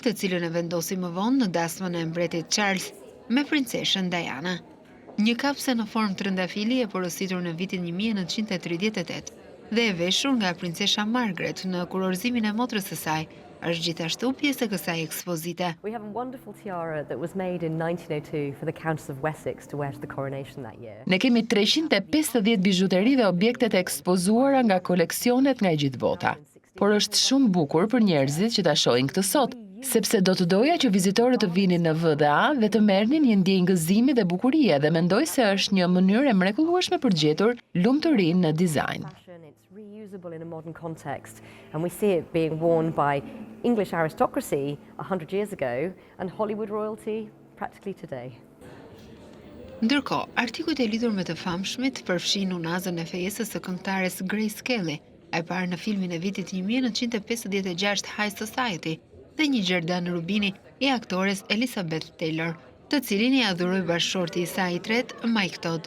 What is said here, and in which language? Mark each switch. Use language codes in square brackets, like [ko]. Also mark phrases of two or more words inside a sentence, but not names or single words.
[sq] të cilën e vendosi më vonë në dasmën e mbretit Charles me princeshën Diana. Një kapse në formë trëndafili e porositur në vitin 1938 dhe e veshur nga princesha Margaret në kurorëzimin e motrës së saj, është gjithashtu pjesë e kësaj ekspozite. [en] We have a wonderful tiara that was made in 1902 for the Countess of Wessex to wear to the coronation that year. [sq] Ne kemi 350 bijuteri dhe objektet e ekspozuara nga koleksionet nga e gjithë bota. Por është shumë bukur për njerëzit që ta shohin këtë sot, sepse do të doja që vizitorët të vinin në VDA dhe të merrnin një ndjenjë gëzimi dhe bukurie dhe mendoj se është një mënyrë e mrekullueshme për të gjetur lumturinë në dizajn. [en] It's reusable in a modern context, and we see it being worn by English aristocracy 100 years ago and Hollywood royalty practically today. [sq] Ndërkohë, artikujt e lidhur me të famshmit përfshin unazën e fejesës së këngëtares Grace Kelly, e parë në filmin e vitit 1956 High Society, dhe një gjerdan rubini i aktores Elizabeth Taylor, të cilin i adhuroi bashkëshorti i saj i tretë, Mike Todd.